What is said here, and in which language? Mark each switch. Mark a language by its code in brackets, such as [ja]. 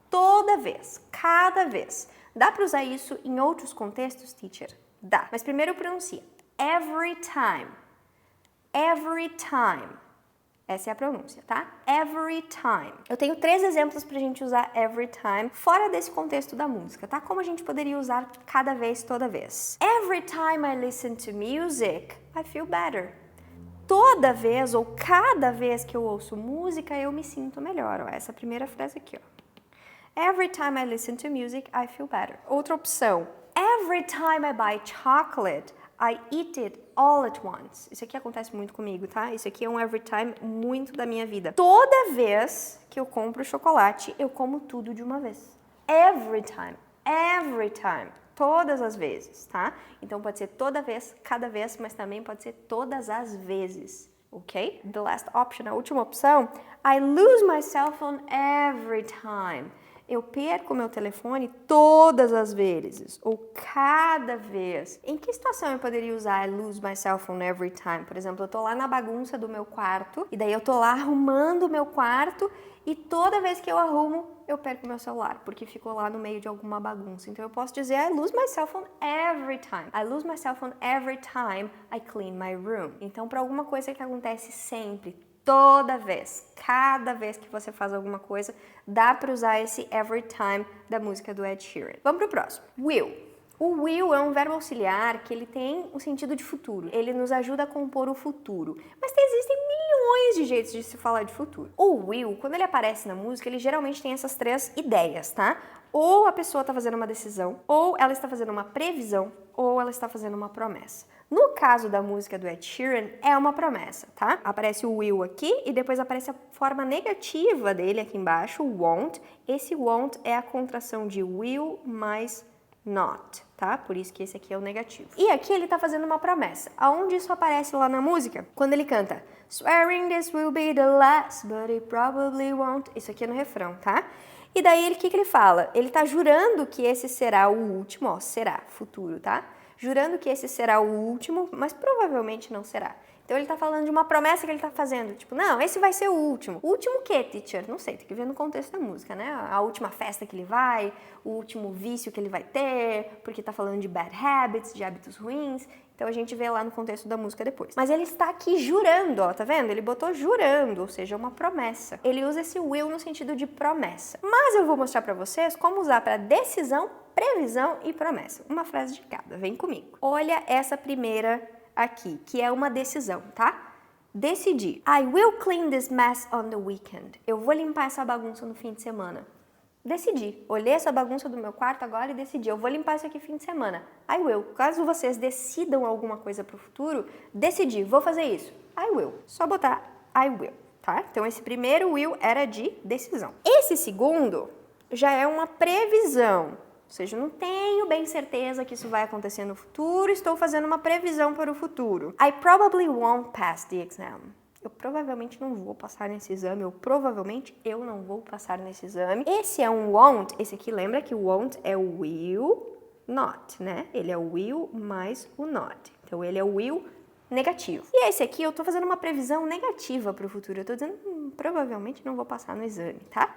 [pt] Toda vez, cada vez. Dá para usar isso em outros contextos, teacher? Dá. Mas primeiro pronuncia. [en] Every time. Every time. [pt] Essa é a pronúncia, tá? [en] Every time. [pt] Eu tenho 3 exemplos pra gente usar [en] every time [pt] fora desse contexto da música, tá? Como a gente poderia usar cada vez, toda vez. [en] Every time I listen to music, I feel better. [pt] Toda vez ou cada vez que eu ouço música, eu me sinto melhor. Ó, essa primeira frase aqui, ó. [en] Every time I listen to music, I feel better. [pt] Outra opção. [en] Every time I buy chocolate, I eat it all at once. [pt] Isso aqui acontece muito comigo, tá? Isso aqui é um [en] every time [pt] muito da minha vida. Toda vez que eu compro chocolate, eu como tudo de uma vez. [en] Every time. Every time. [pt] Todas as vezes, tá? Então pode ser toda vez, cada vez, mas também pode ser todas as vezes. Ok? [en] The last option, [pt] a última opção. [en] I lose my cell phone every time. [pt] Eu perco meu telefone todas as vezes, ou cada vez. Em que situação eu poderia usar [en] I lose my cell phone every time? [pt] Por exemplo, eu tô lá na bagunça do meu quarto, e daí eu tô lá arrumando o meu quarto, e toda vez que eu arrumo, eu perco meu celular, porque ficou lá no meio de alguma bagunça. Então eu posso dizer [en] I lose my cell phone every time. I lose my cell phone every time I clean my room. [pt] Então, para alguma coisa que acontece sempre, toda vez, cada vez que você faz alguma coisa, dá para usar esse [en] every time [pt] da música do Ed Sheeran. Vamos pro próximo. Will. O will é um verbo auxiliar que ele tem um sentido de futuro. Ele nos ajuda a compor o futuro. Mas existem milhões de jeitos de se falar de futuro. O will, quando ele aparece na música, ele geralmente tem essas 3 ideias, tá? Ou a pessoa está fazendo uma decisão, ou ela está fazendo uma previsão, ou ela está fazendo uma promessa. No caso da música do Ed Sheeran, é uma promessa, tá? Aparece o will aqui e depois aparece a forma negativa dele aqui embaixo, o won't. Esse won't é a contração de will mais not, tá? Por isso que esse aqui é o negativo. E aqui ele tá fazendo uma promessa. Aonde isso aparece lá na música? Quando ele canta [en] Swearing this will be the last, but it probably won't. [pt] Isso aqui é no refrão, tá? E daí, o que ele fala? Ele tá jurando que esse será o último, ó, será, futuro, tá? Jurando que esse será o último, mas provavelmente não será. Então ele tá falando de uma promessa que ele tá fazendo, tipo, não, esse vai ser o último. O último o quê, teacher? Não sei, tem que ver no contexto da música, né? A última festa que ele vai, o último vício que ele vai ter, porque tá falando de [en] bad habits, [pt] de hábitos ruins. Então a gente vê lá no contexto da música depois. Mas ele está aqui jurando, ó, tá vendo? Ele botou jurando, ou seja, uma promessa. Ele usa esse will no sentido de promessa. Mas eu vou mostrar pra vocês como usar para decisão, previsão e promessa. Uma frase de cada, vem comigo. Olha essa primeira aqui, que é uma decisão, tá? Decidir. [en] I will clean this mess on the weekend. [pt] Eu vou limpar essa bagunça no fim de semana. Decidi. Olhei essa bagunça do meu quarto agora e decidi. Eu vou limpar isso aqui fim de semana. [en] I will. [pt] Caso vocês decidam alguma coisa pro futuro, decidi. Vou fazer isso. [en] I will. [pt] Só botar [en] I will, [pt] tá? Então esse primeiro will era de decisão. Esse segundo já é uma previsão. Ou seja, não tenho bem certeza que isso vai acontecer no futuro, estou fazendo uma previsão para o futuro. [en] I probably won't pass the exam. [pt] Eu provavelmente não vou passar nesse exame, ou provavelmente eu não vou passar nesse exame. Esse é um won't, esse aqui lembra que o won't é o will not, né? Ele é o will mais o not. Então ele é o will negativo. E esse aqui eu tô fazendo uma previsão negativa para o futuro. Eu tô dizendo, provavelmente não vou passar no exame, tá?